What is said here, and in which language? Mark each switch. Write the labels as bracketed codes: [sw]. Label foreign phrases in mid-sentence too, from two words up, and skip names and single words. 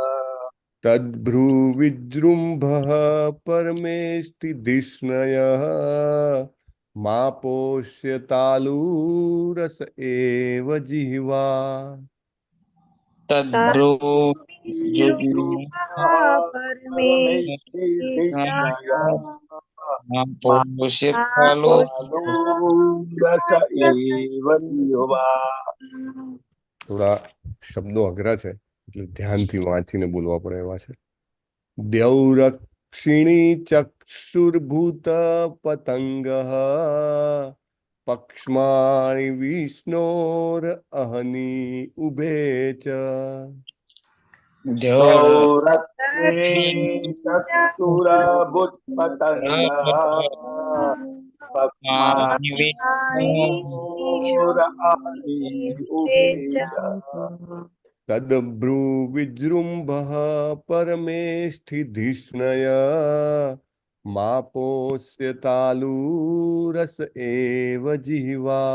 [sa] तद्भ्रुविजृम्भः परमेष्टिधिष्णयः मापोष्यतालुरस एव जिह्वा परमेष्टिधिष्णयः रस एव जिह्वा। [gu] થોડા શબ્દો અઘરા છે એટલે ધ્યાનથી વાંચીને બોલવા પડે એવા છે. [sa] દ્યૌરક્ષિણી ચક્ષુર્ભૂત પતંગઃ પક્ષ્માણિ વિષ્ણોર અહનિ ઉભે ચ दौरक्षिणी चक्षुरभूत्पतङ्गः पक्ष्माणि विष्णोरहनि उभे च। तद्भ्रुविजृम्भः परमेष्ठिधिष्णय मापोष्यतालुरस एव जिह्वा